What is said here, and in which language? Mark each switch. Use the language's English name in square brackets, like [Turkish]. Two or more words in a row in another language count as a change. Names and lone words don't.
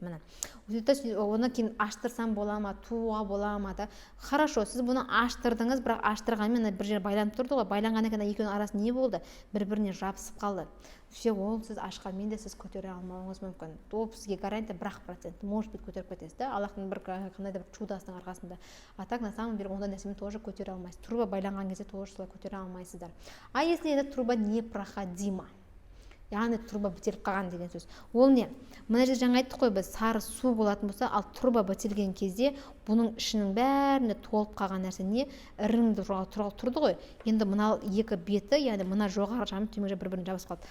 [Kazakh] Міне. Оны кейін аштырсам бола ма, туға бола ма да. Хорошо, сіз бұны аштырдыңыз, бірақ аштырғанмен бір жер байланып тұрды ғой, байланғаннан кейін екеуінің арасы не болды? Бір-біріне жабысып қалды. Все, ол сіз ашқанмен де сіз көтере алмауыңыз мүмкін. Ол сізге гарантия 1%, [Russian] может быть, [Kazakh] көтеріп кетесіз да, Аллахтың бір қандай да бір чудасының арқасында. [Russian] А так на самом деле [Kazakh] ондай нәрсемен [Russian] тоже [Kazakh] көтере алмайсыз. Труба байланған кезде тоже солай көтере алмайсыздар. [Russian] А если эта труба непроходима, [Kazakh] яғни труба бітеліп қалған деген сөз. Ол не? Мына жерде жаңа айттық қой, біз сары су болатын болса, ал труба бітелген кезде бұның ішінің бәріне толып қалған нәрсе не? Іріңді тұрды ғой. Енді мына екі беті, яғни мына жоғары жағы төмен жағы бір-біріне жабысып қалды.